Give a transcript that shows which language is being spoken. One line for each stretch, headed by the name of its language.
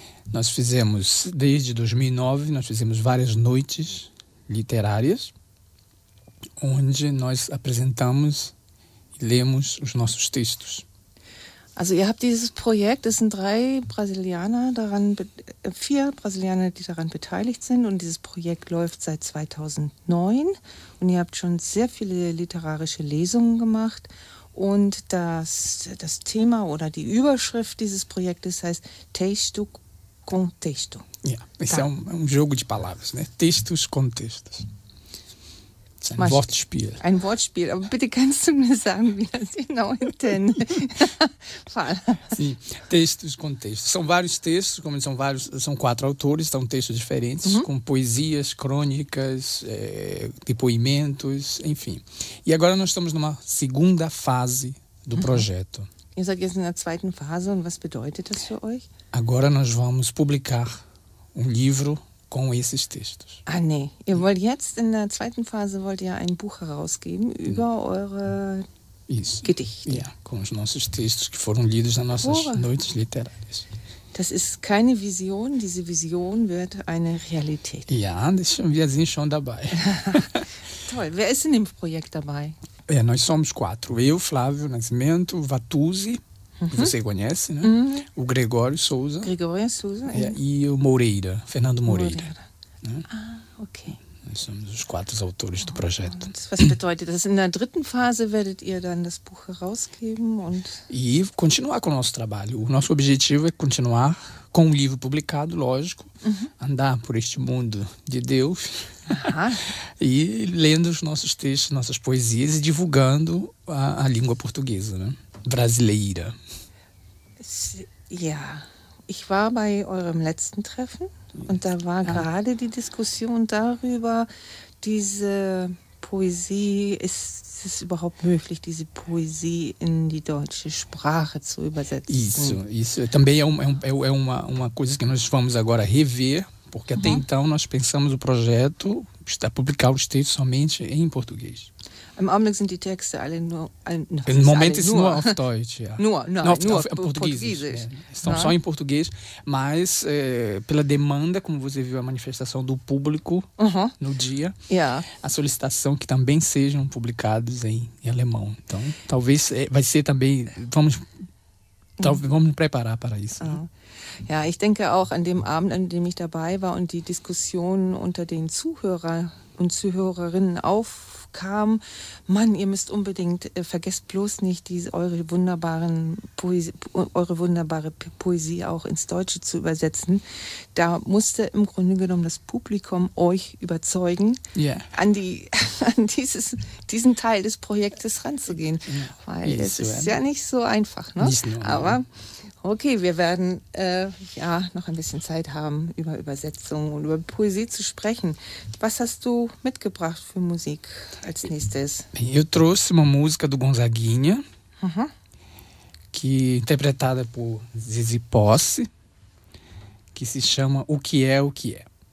Portuguese: Nós fizemos, desde 2009, nós fizemos várias noites literárias, onde nós apresentamos e lemos os nossos textos.
German: Also, ihr habt dieses Projekt, es sind drei Brasilianer daran, vier Brasilianer, die daran beteiligt sind, und dieses Projekt läuft seit 2009 und ihr habt schon sehr viele literarische Lesungen gemacht, und das Thema oder die Überschrift dieses Projektes heißt Texto com Texto.
Portuguese: Ja, esse é um jogo de palavras, né?
German: Textos com Textos. Ein Wortspiel. Ein Wortspiel, aber bitte kannst du mir sagen, wie das genau entende?
Portuguese: Fala. Sim, textos com textos. São vários textos, como são vários, são quatro autores, são textos diferentes, com poesias, crônicas, depoimentos, enfim. E agora nós estamos numa segunda fase do projeto.
German: Ihr seid jetzt in der zweiten Phase, und was bedeutet das für euch?
Portuguese: Agora nós vamos publicar livro com esses textos.
German: Ah, nee. Ihr wollt jetzt in der zweiten Phase wollt ihr ein Buch herausgeben über eure Gedichte.
Portuguese: Ja, com os nossos textos que foram lidos nas nossas noites literárias.
German: Das ist keine Vision, diese Vision wird eine Realität. Ja, wir sind schon dabei. Toll, wer ist in dem Projekt dabei?
Portuguese: É, nós somos quatro. Eu, Flávio Nascimento, Vatuzzi, que você conhece, né? O Gregório Souza. Gregório Souza. E o Moreira, Fernando Moreira. Moreira. Né? Ah, ok. Nós somos os quatro autores do projeto.
German: Und was bedeutet das? In der dritten Phase werdet ihr dann das Buch herausgeben und...
Portuguese: E continuar com o nosso trabalho. O nosso objetivo é continuar com o livro publicado, lógico, andar por este mundo de Deus, e lendo os nossos textos, nossas poesias e divulgando a língua portuguesa, né? Brasileira.
German: Ja, ich war bei eurem letzten Treffen und da war gerade die Diskussion darüber, diese Poesie, ist es überhaupt möglich, diese Poesie in die deutsche Sprache zu übersetzen?
Portuguese: Isso. Também é uma coisa que nós vamos agora rever, porque até então nós pensamos o projeto está publicar os textos somente em português.
German: Im Augenblick sind die Texte alle nur... Im Moment ist es nur auf Deutsch, ja. Nur auf Portugiesisch. Ja.
Portuguese: Estão só em português, mas pela demanda, como você viu, a manifestação do público no dia, a solicitação que também sejam publicados em alemão. Então, talvez vai ser também... Vamos preparar para isso.
German: Ja, ich denke auch an dem Abend, an dem ich dabei war und die Diskussion unter den Zuhörer und Zuhörerinnen aufkam. Mann, ihr müsst unbedingt, vergesst bloß nicht, eure wunderbare Poesie auch ins Deutsche zu übersetzen. Da musste im Grunde genommen das Publikum euch überzeugen, an diesen Teil des Projektes ranzugehen. Yeah. Weil es ist ja nicht so einfach, ne? Aber... Okay, wir werden noch ein bisschen Zeit haben, über Übersetzung und über Poesie zu sprechen. Was hast du mitgebracht für Musik als nächstes?
Portuguese: Eu trouxe uma música do Gonzaguinha, que interpretada por Zizi Posse, que se chama O que é o que é.